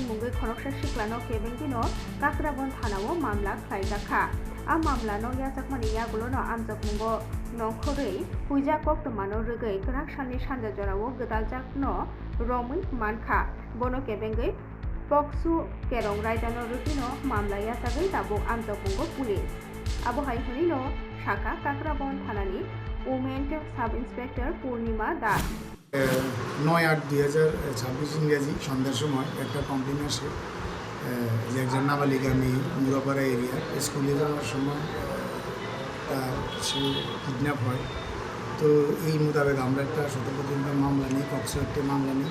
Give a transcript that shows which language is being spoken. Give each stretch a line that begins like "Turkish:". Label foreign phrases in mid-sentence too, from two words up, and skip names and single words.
Kok Borok: मुंगै खरकसा सिख्लानो केबेंगिनो काक्राबन थानाव मामला खायजाखा आ मामलानो याजाकमानि यागुलोनो आमजाक मुंगो नखरै हुइजा कक्तमानो रोगै गराकसानि सानजा जराव गोदालजाकनो रमै मानखा बनो केबेंगै पक्सु केरं रायजानो रुटिनो मामला याजागै दाबो आमजाक मुंगो पुलिस आबहाय हनिनो शाखा काक्राबन थानानि
English: woman sub inspector
Kok Borok: पूर्णिमा दास
Bangla: 9/8/2026 ইংরেজি সন্ধ্যার সময় একটা কমপ্লেন আসে যে একজন নাবালিকা মেয়ে মুরাপাড়া
English: area school
Bangla: যাওয়ার সময় সে কিডন্যাপ হয়। তো এই মোতাবেক আমরা একটা শতপ্রতিষ্ঠা মামলা নিই, কক্সে একটা মামলা নিই।